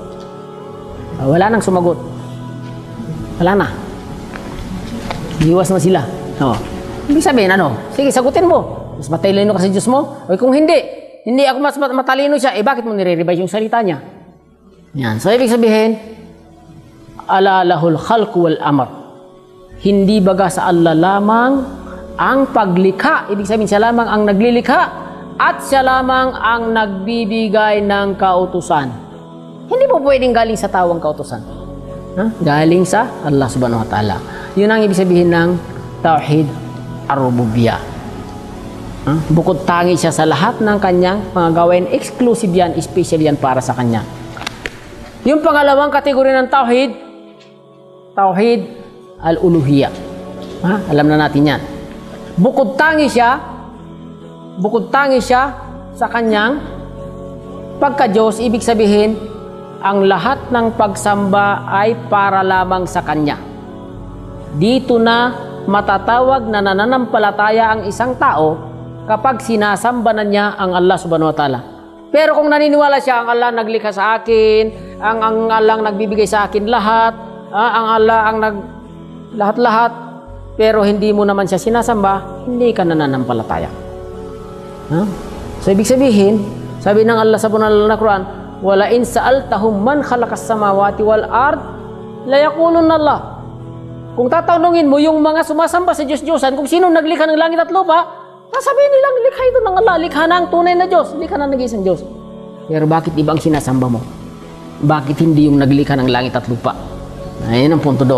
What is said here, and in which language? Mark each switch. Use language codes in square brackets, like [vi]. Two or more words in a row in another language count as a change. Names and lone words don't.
[tl] Wala nang sumagot. Wala na. Iwas na sila. Ibig sabihin, sige, sagutin mo. Mas matalino ka sa Diyos mo? O kung hindi ako mas matalino siya, bakit mo nire-revise yung salita niya? Yan. So, ibig sabihin, [ar] ألا له الخلق والأمر. [tl] Hindi baga sa Allah lamang ang paglikha. Ibig sabihin, siya lamang ang naglilikha at siya lamang ang nagbibigay ng kautusan. Hindi po pwedeng galing sa tawang kautusan. Galing sa Allah [ar] سبحانه وتعالى. [tl] Yun ang ibig sabihin ng [ar] توحيد الربوبية. [tl] Bukod tangi siya sa lahat ng kanyang mga gawain, exclusive yan, special yan para sa kanya. Yung pangalawang kategory ng Tauhid, [ar] توحيد الألوهية. [tl] Alam na natin yan. Bukod tangi siya sa kanyang pagka-Diyos, ibig sabihin, ang lahat ng pagsamba ay para lamang sa Kanya. Dito na matatawag na nananampalataya ang isang tao kapag sinasamba na niya ang Allah [ar] سبحانه وتعالى. [tl] Pero kung naniniwala siya, ang Allah naglikha sa akin, ang Allah ang nagbibigay sa akin lahat, ang Allah ang lahat-lahat, pero hindi mo naman siya sinasamba, hindi ka nananampalataya. So, ibig sabihin, sabi ng Allah sa banal na Quran, [ar] ولئن سألتهم من خلق السماوات والأرض ليقولن الله. [tl] Kung tatanungin mo yung mga sumasamba sa Diyos-Diyosan kung sino naglikha ng langit at lupa, sasabihin nilang likha ito ng Allah, likha na ang tunay na Diyos, likha na nag-iisang Diyos. Pero bakit ibang sinasamba mo? Bakit hindi yung naglikha ng langit at lupa? Ayun ang punto doon.